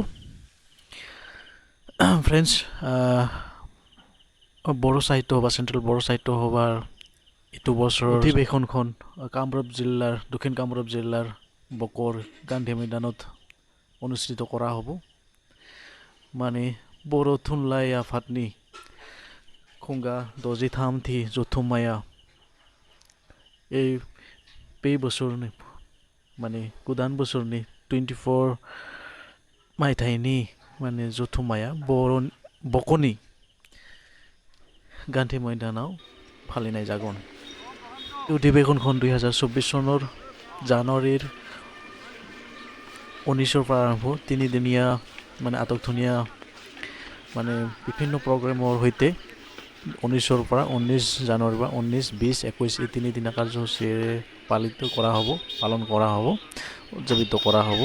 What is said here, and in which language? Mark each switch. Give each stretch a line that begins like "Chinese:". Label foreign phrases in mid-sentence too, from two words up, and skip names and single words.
Assamese: ফ্ৰেণ্ডছ, বড়ো সাহিত্য সভা, চেণ্ট্ৰেল বড়ো সাহিত্য সভাৰ এইটো বছৰৰ অধিৱেশনখন দক্ষিণ কামৰূপ জিলাৰ বকৰ গান্ধী মৈদানত অনুষ্ঠিত কৰা হ'ব।
Bodo: মানে बर' थुनलाइ आफादनि खुंगा 63थि जथुम्माया बे बोसोरनि माने गोदान बोसोरनि 24 मायथाइनि माने जथुम्माया बक'नि गान्धी मैदानाव फालिनाय जागोन।
Assamese: अधिवेशनখন 2024 চনৰ জানুৱাৰীৰ 19ৰ পৰা আৰম্ভ, তিনিদিনীয়া মানে আটকধুনীয়া মানে বিভিন্ন প্ৰগ্ৰেমৰ সৈতে 19ৰ পৰা 19 জানুৱাৰীৰ পৰা 19, 20, 21 এই তিনিদিনীয়া কাৰ্যসূচীৰে পালন কৰা হ'ব, উদযাপিত কৰা হ'ব।